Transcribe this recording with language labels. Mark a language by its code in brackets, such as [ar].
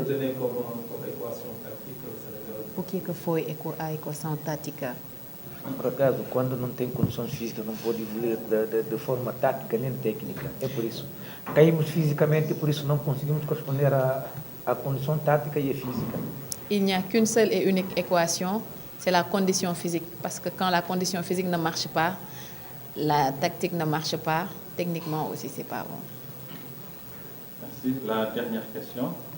[fr] Vous retenez comme équation tactique [pt] o Sénégal? O que foi a equação tática? Por acaso, quando não tem condições físicas, não pode evoluir de forma tática nem técnica. É por isso. Caímos fisicamente e por isso não conseguimos corresponder à condição tática e física. [fr] Il n'y a qu'une seule et unique équation, c'est la condition physique. Parce que quand la condition physique ne marche pas, la tactique ne marche pas, techniquement aussi, c'est pas bon. Merci. La dernière question.